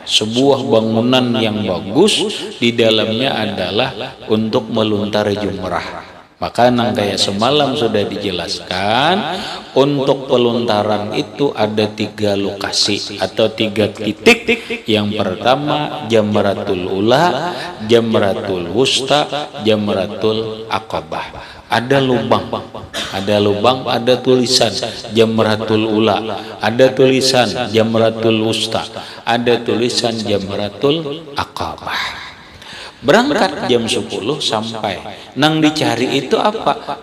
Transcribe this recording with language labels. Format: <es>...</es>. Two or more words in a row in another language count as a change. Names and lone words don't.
<id>Sebuah bangunan yang bagus, di dalamnya adalah untuk meluntar jumrah. Maka</id> <bjn>nang kayak</bjn> <id>semalam sudah dijelaskan, untuk peluntaran itu ada 3 lokasi atau 3 titik. Yang pertama Jamratul Ula, Jamratul Wusta, Jamratul Aqabah. Ada lubang, ada tulisan Jamratul Ula, ada tulisan Jamratul Wusta, ada tulisan Jamratul Aqabah. Berangkat jam 10 sampai.</id> <bjn>Nang dicari</bjn> <id>itu apa?</id>